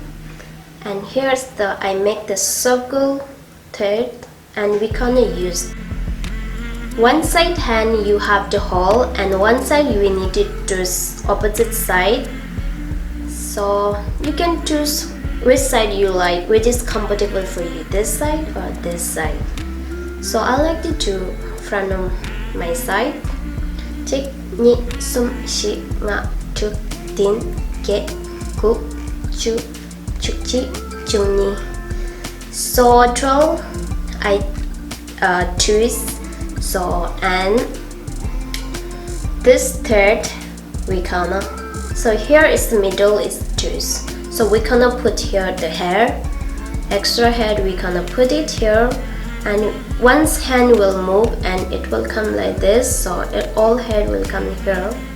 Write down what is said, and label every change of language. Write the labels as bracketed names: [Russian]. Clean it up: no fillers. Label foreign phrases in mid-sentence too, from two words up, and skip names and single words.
[English] And here's I make the circle thread, and we gonna use one side hand you have to hold, and one side we need to choose opposite side. So you can choose which side you like, which is comfortable for you, this side or this side. So I like to do front of my side. Tik ni sum shi nga chuk tin ke ku chu chukchi chungni. So I twist. So and this thread we gonna, so here is the middle is twist. So we gonna put here the hair, extra hair we gonna put it here, and one's hand will move and it will come like this, so all hair will come here.